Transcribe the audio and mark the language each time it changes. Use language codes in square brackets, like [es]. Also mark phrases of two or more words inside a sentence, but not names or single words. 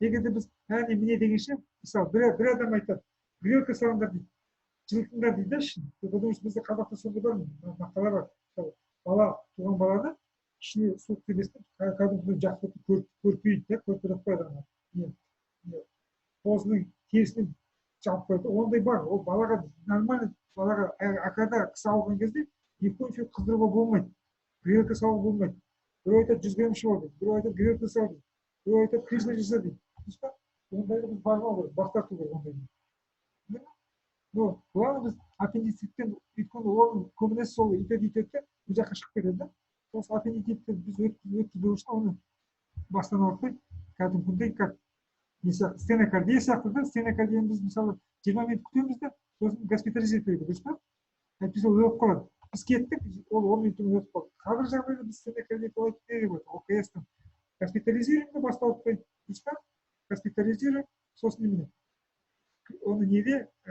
[kk] егер де біз әне міне дегенше мысалы бір адам айтады грелка салыңдар дейді жылытыңдар дейді да ішін [ru] потому что [kk] бізде қазақта сондай бар мақала бар мысалы бала туған баланы ішіне суық келместен кәдімгідей жақсы көрпейді да көрпелеп қояды ана қозының терісінен жауып қояды ондай бар ол балаға нормально балаға акада кісі алған кезде [ru] ни в коем случае [kk] қыздыруға болмайды грелка салуға болмайды біреу айтады 100 грамм ішіп ал дейді біреу айтады грелка сал дейді біреу айтады кришна жаса дейді дұрыс па ондайды біз бармау керек бас тарту керек ондайдан но главное біз аппендициттен өйткені оның көбінесе сол үйтеді да бұл жаққа шығып кетеді да осы аппендицитті біз өткізбеу үшін оны бастан ауыртпай кәдімгідей [ru] как стенокардия [kk] сияқты да стенокардияны біз мысалы 20 минут күтеміз да сосын госпитализировать етеді дұрыс па әйтпесе ол өліп қалады біз кеттік ол 10 минуттан өтіп қалды қазір жағдайда біз стенокардия болады деп окс-тан госпитализируем да басты ауыртпай дұрыс па госпитализируем сосын немене оны неде